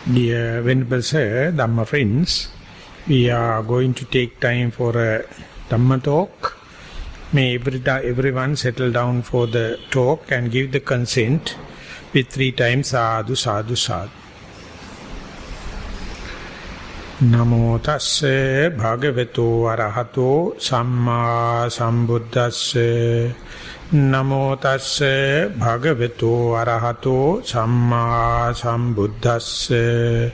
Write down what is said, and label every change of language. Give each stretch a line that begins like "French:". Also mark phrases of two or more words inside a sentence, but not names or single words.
English: Dear Venerable Sir, Dhamma friends, we are going to take time for a Dhamma talk. May everyone settle down for the talk and give the consent with 3 times
Pali: sadhu, sadhu, sadhu. Namo tasse bhagavato arahato samma sambuddhasse. Namo tasse bhagavato arahato samma sambuddhasse.